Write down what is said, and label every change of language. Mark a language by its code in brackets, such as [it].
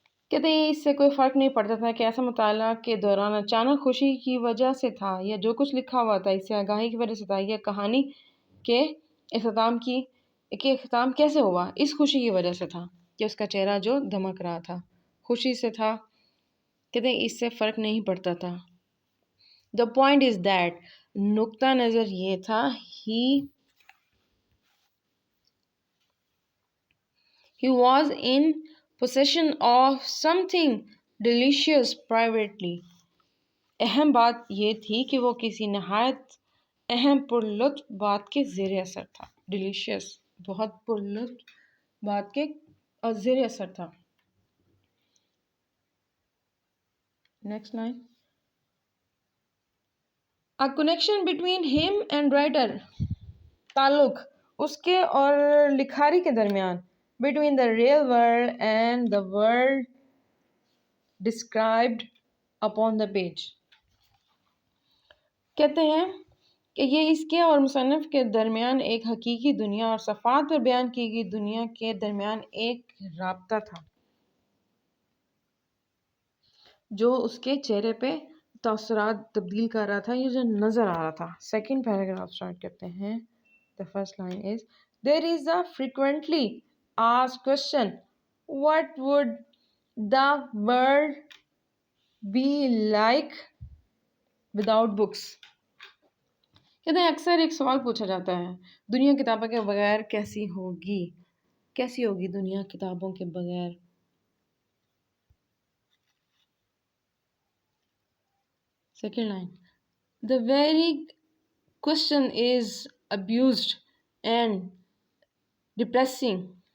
[ur] کہتے ہیں اس سے کوئی فرق نہیں پڑتا تھا کہ ایسا مطالعہ کے دوران اچانک خوشی کی وجہ سے تھا یا جو کچھ لکھا ہوا تھا اس سے آگاہی کی وجہ سے تھا، یا کہانی کے اختتام کیسے ہوا، اس خوشی کی وجہ سے تھا کہ اس کا چہرہ جو دمک رہا تھا، خوشی سے تھا. کہتے ہیں اس سے فرق نہیں پڑتا تھا. [en] the point is that, [ur] نقطہ نظر یہ تھا، [en] he was in possession of something delicious privately. [ur] اہم بات یہ تھی کہ وہ کسی نہایت اہم پرلطف بات کے زیر اثر تھا. ڈیلیشیس بہت پرلطف بات کے زیر اثر تھا. [en] Next line. A connection between him and writer. [ur] تعلق اس کے اور لکھاری کے درمیان. [en] Between the real world and the world described upon the page. [ur] کہتے ہیں کہ یہ اس کے اور مصنف کے درمیان ایک حقیقی دنیا اور صفحات پر بیان کی گئی دنیا کے درمیان ایک رابطہ تھا جو اس کے چہرے پہ تاثرات تبدیل کر رہا تھا. یہ جو نظر آ رہا تھا. [en] Second paragraph start کرتے ہیں. The first line is, there is a frequently asked question, what would the world be like without books? [ur] کہتے ہیں اکثر ایک سوال پوچھا جاتا ہے, دنیا کتابوں کے بغیر کیسی ہوگی؟ کیسی ہوگی دنیا کتابوں کے بغیر؟ [en] Second line, the very question is abused and depressing.